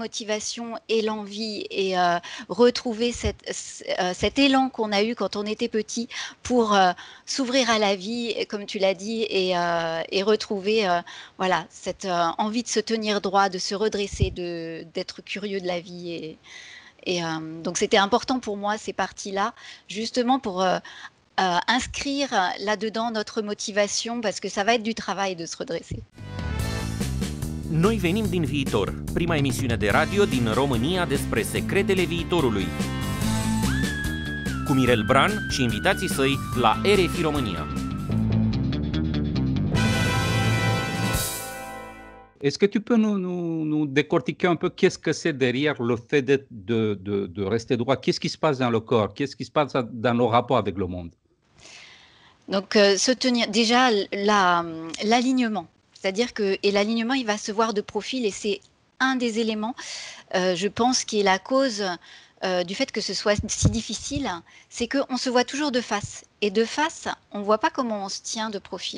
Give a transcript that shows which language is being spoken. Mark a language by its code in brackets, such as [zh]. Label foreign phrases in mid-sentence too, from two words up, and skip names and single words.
[fr] motivation et l'envie et retrouver cet élan qu'on a eu quand on était petit pour s'ouvrir à la vie, comme tu l'as dit, et retrouver voilà, cette envie de se tenir droit, de se redresser, d'être curieux de la vie donc c'était important pour moi ces parties-là, justement pour inscrire là-dedans notre motivation, parce que ça va être du travail de se redresser. [ro] Noi venim din viitor, prima emisiune de radio din România despre secretele viitorului. Cu Mirel Bran și invitații săi la RFI România. [fr] Est-ce que tu peux nous décortiquer un peu qu'est-ce que c'est derrière le fait de rester droit? Qu'est-ce qui se passe dans le corps? Qu'est-ce qui se passe dans nos rapports avec le monde? Donc se tenir, déjà l'alignement, c'est-à-dire et l'alignement il va se voir de profil et c'est un des éléments, je pense, qui est la cause du fait que ce soit si difficile, c'est qu'on se voit toujours de face et de face, on ne voit pas comment on se tient de profil.